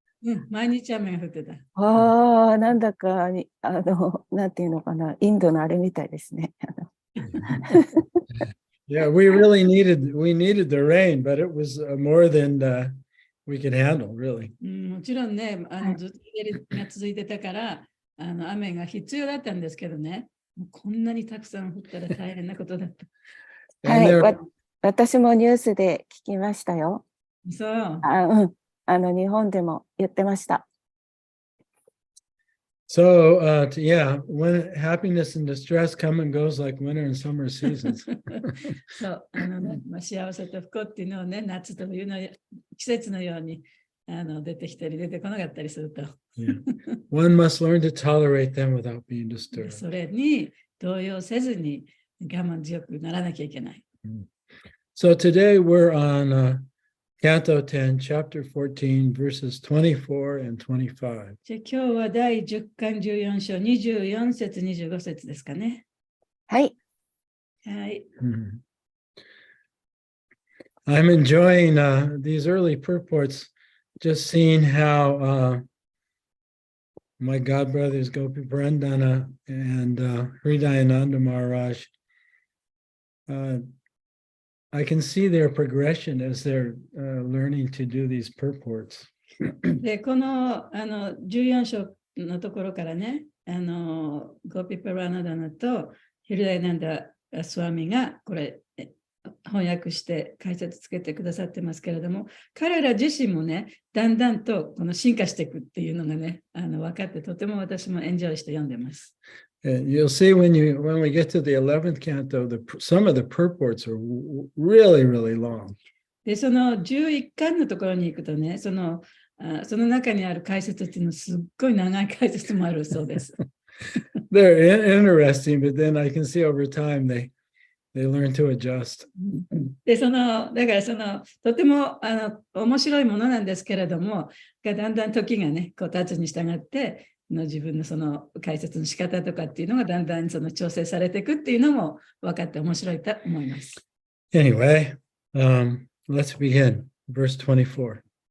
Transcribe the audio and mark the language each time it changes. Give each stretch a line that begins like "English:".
Japanese: うん、毎日雨が降ってた。ああ、なんだかに、なんていうのかな、インドのあれみたいですね。
English: Yeah, we really needed the rain, but it was more than we could handle, really.
Japanese: もちろんね、ずっと日照りが続いてたから、雨が必要だったんですけどね、もうこんなにたくさん降ったら大変なことだった。はい、私もニュースで聞きましたよ。そう。日本でも言ってました。
English: So, yeah, when happiness and distress come and goes like winter and summer seasons.
Japanese: そう、幸せと不幸っていうのをね、夏と冬の季節のように出てきたり出てこなかったりすると。
English: Yeah. One must learn to tolerate them without being disturbed.
Japanese: それに動揺せずに我慢強くならなきゃいけない。
English: So today we're on Canto 10, Chapter 14, verses 24 and 25.
Japanese: じゃあ今日は第10巻14章24節25節ですかね。はい。はい。
English: I'm enjoying these early purports, just seeing how my godbrothers Gopi Brandana and Hridayananda Maharaj, I can see their progression as they're learning to do these purports.
Japanese: で、この14章のところからね、ゴピパラナダナとヒルダイナンダスワミがこれ翻訳して解説つけてくださってますけれども、彼ら自身もね、だんだんとこの進化していくっていうのがね、分かってとても私もエンジョイして読んでます。
English: You'll see when we get to the 11th canto, some of the purports are really, really long.
Japanese: で、その11巻のところに行くとね、その中にある解説っていうのすっごい長い解説もあるそうです。
English: they're interesting, but then I can see over time they learn to adjust.
Japanese: で、だからとても面白いものなんですけれども、だんだん時がね、こう経つに従って、自分の解説の仕方とかっていうのがだんだん調整されていくっていうのも分かって面白いと思います。
English: Anyway, let's begin. Verse 24.